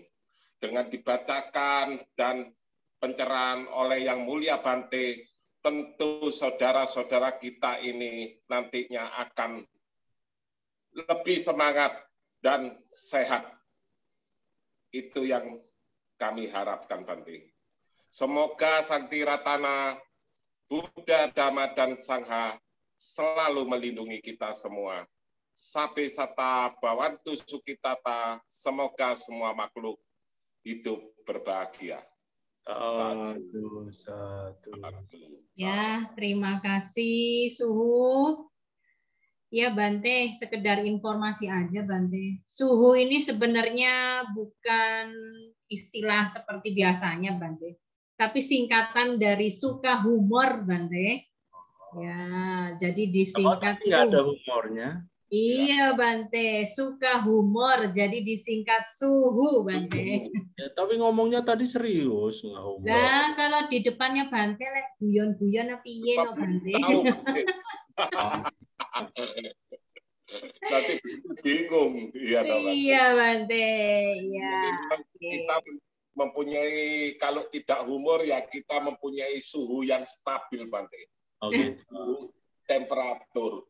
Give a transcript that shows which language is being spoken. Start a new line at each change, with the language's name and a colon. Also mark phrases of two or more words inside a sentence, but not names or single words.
Indonesian: Dengan dibacakan dan pencerahan oleh Yang Mulia Bante, tentu saudara-saudara kita ini nantinya akan lebih semangat dan sehat. Itu yang kami harapkan, Bante. Semoga Sakti Ratana, Buddha, Dhamma, dan Sangha selalu melindungi kita semua.
Pali: Sabe sata bawantu sukitata,
Indonesian: semoga semua makhluk hidup berbahagia. Satu. Ya, terima kasih Suhu. Ya Bante, sekedar informasi aja Bante. Suhu ini sebenarnya bukan istilah seperti biasanya Bante, tapi singkatan dari suka humor Bante. Ya, jadi disingkat Suhu. Ada humornya. Iya Bante, suka humor, jadi disingkat Suhu Bante. Ya, tapi ngomongnya tadi serius, nggak humor. Nah, kalau di depannya Bante,
Javanese: lek guyon-guyon apa piye no Bante?
Indonesian: Nanti bingung. Iya Bante, ya. Kita mempunyai, kalau tidak humor ya kita mempunyai suhu yang stabil Bante. Suhu temperatur.